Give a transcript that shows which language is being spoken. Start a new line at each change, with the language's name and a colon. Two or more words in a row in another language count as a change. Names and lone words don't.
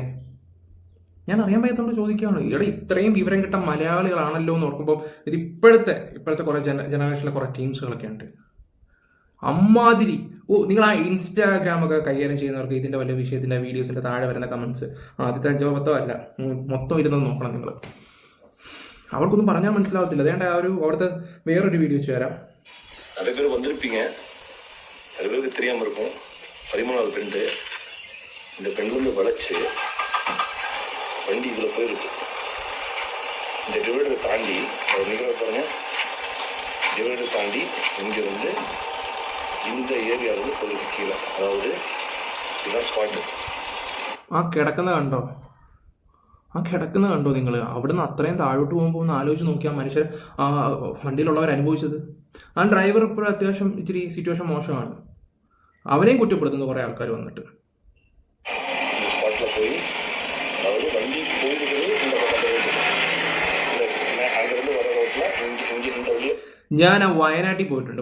Malayalam: ഞാൻ അറിയാൻ പറ്റത്തോണ്ട് ചോദിക്കുകയാണ്. ഇവിടെ ഇത്രയും വിവരം കിട്ടാൻ മലയാളികളാണല്ലോ എന്ന് ഓർക്കുമ്പോൾ ഇത് ഇപ്പോഴത്തെ കുറേ ജനറേഷനിലെ കുറേ ടീംസുകളൊക്കെ ഉണ്ട്. അമ്മാതിരി നിങ്ങൾ ആ ഇൻസ്റ്റാഗ്രാമൊക്കെ കൈകാര്യം ചെയ്യുന്നവർക്ക് ഇതിൻ്റെ വല്ല വിഷയത്തിൻ്റെ വീഡിയോസിൻ്റെ താഴെ വരുന്ന കമൻസ് ആദ്യത്തെ 5-10 അല്ല, മൊത്തം ഇരുന്നത് നോക്കണം നിങ്ങൾ. അവർക്കൊന്നും പറഞ്ഞാൽ മനസ്സിലാവത്തില്ല. അതേണ്ട അവിടുത്തെ വേറൊരു വീഡിയോ വെച്ച് തരാം.
Tamil: நிறைய பேருக்கு தெரியாமல் இருக்கும். 13வது பெண்டு இந்த பெண்லேருந்து வளைச்சு வண்டி இதில் போயிருக்கு. இந்த டிவைடரை தாண்டி நிகழ்வு பாருங்க, டிவைடரை தாண்டி இங்கிருந்து இந்த ஏரியாவிலேருந்து போயிருக்கு கீழே. அதாவது இதுதான் സ്പോട്ട്.
Malayalam: ആ കിടക്കുന്ന കണ്ടോ നിങ്ങൾ? അവിടുന്ന് അത്രയും താഴോട്ട് പോകുമ്പോൾ ഒന്ന് ആലോചിച്ച് നോക്കിയാൽ മനുഷ്യർ ആ വണ്ടിയിലുള്ളവർ അനുഭവിച്ചത്. ആ ഡ്രൈവർ ഇപ്പോഴും അത്യാവശ്യം ഇച്ചിരി സിറ്റുവേഷൻ മോശമാണ്. അവനെയും കുറ്റപ്പെടുത്തുന്ന കുറേ ആൾക്കാർ വന്നിട്ട്. ഞാൻ വയനാട്ടിൽ പോയിട്ടുണ്ട്.